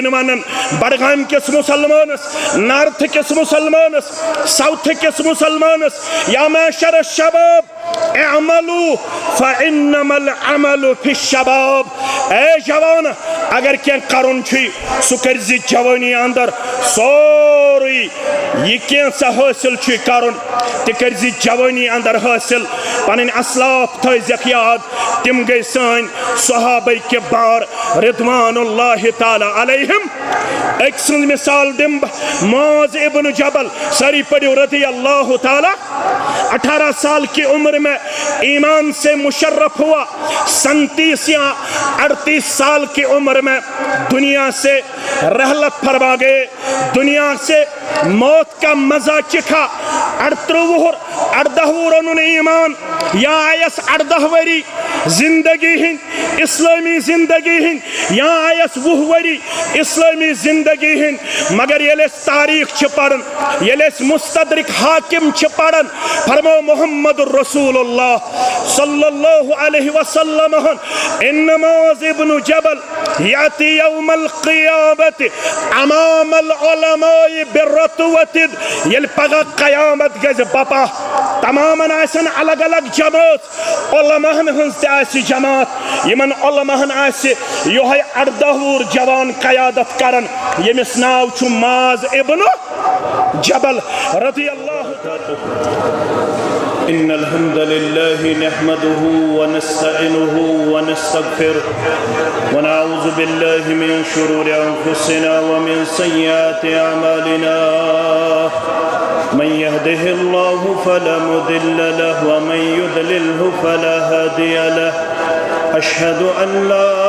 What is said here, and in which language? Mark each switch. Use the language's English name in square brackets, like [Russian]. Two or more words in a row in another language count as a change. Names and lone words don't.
[Kashmiri] ونن بڑگام کس مسلمانس، نارتھ کس مسلمانس، ساؤتھ کس مسلمانس، [Arabic] یا معشر الشباب اعملوا فانما العمل فی الشباب، [Kashmiri] اے جوان اگر کین کرن چھُے سُہ کرزِ جوانی اندر، سورُے یہ کینٛژھا حٲصِل چھُے کرُن تہِ کرزِ جوانی اندر حٲصِل، پنٕنۍ اسلاف تھٲیزٮ۪کھ یاد، تِم گٔے سٲنۍ صحابہ کبار [Arabic] رضوان اللہ تعالی علیہم، [Kashmiri] ایک سنٛز مثال دِمہٕ بہٕ، [Urdu] معاذ ابن جبل، [Kashmiri] ساری پڑھو [Arabic] رضی اللہ تعالی، [Urdu] 18 سال کی عمر میں ایمان سے مشرف ہوا، 37 یا 38 سال کی عمر میں دنیا سے رحلت فرما گئے، دنیا سے موت کا مزہ چکھا، [Kashmiri] 18 ورن ایمان یا آیس 18 وری زندگی ہند اسلامی زندگی ہند یا آیس 20 وری اسلامی زندگی ہند، مگر یل اس تاریخ چھ پڑھن، یل اس مستدرک حاکم چھ پڑھن، فرمو [Arabic] محمد الرسول اللہ صلی اللہ علیہ وسلم ان معاذ ابن جبل یاتی یوم القیامت امام العلماء بالرتوت، [Kashmiri] یل پگہ قیامت گز بپا، تماماً آسن الگ الگ جماعت، علماءن ہنز تہِ آسہِ جماعت، یمن علماءن آسہِ یوہے 18 وُہُر جوان قیادت کرن، یمس ناو چھُ معاذ ابن جبل [Arabic] رضی اللہ تعالی۔ إن الحمد لله نحمده ونستعينه ونستغفره ونعوذ بالله من شرور أنفسنا ومن سيئات أعمالنا، من يهده الله فلا مضل له ومن يضلله فلا هادي له، أشهد أن لا